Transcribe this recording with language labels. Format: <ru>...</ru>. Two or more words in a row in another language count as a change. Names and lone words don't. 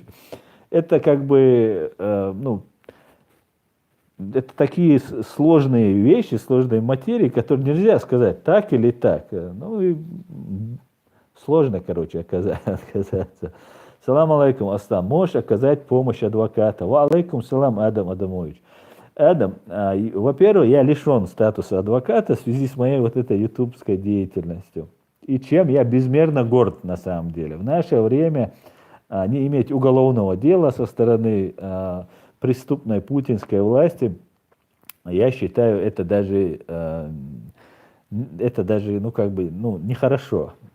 <ru>Это как бы, ну, это такие сложные вещи, сложные материи, которые нельзя сказать так или так. Ну и сложно, короче, оказаться.</ru> <ar>سلام عليكم, Астам.</ar> <ru>Можешь оказать помощь адвоката?</ru> <ar>وعليكم سلام, Адам Адамович.</ar> <ru>Адам, во-первых, я лишен статуса адвоката в связи с моей вот этой ютубской деятельностью. И чем я безмерно горд на самом деле. В наше время не иметь уголовного дела со стороны преступной путинской власти, я считаю, это даже, ну, как бы, ну, нехорошо.</ru>